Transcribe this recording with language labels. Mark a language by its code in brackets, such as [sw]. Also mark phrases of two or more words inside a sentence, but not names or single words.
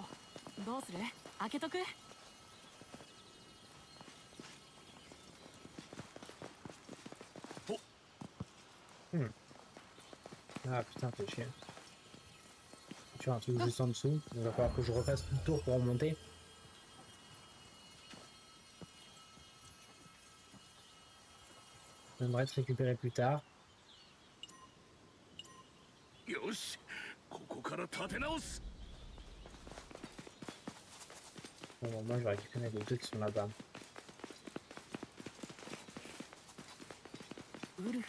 [ja] どうする？開けとく？ [fr] Ah putain, fais chier. Tu as un truc juste en dessous. Il va falloir que je refasse tout le tour pour remonter. J'aimerais te récupérer plus tard. [ja] よし、ここから立て直す。 [fr] Bon, moi je vais récupérer les deux qui sont là-bas. [ja] ウルフ。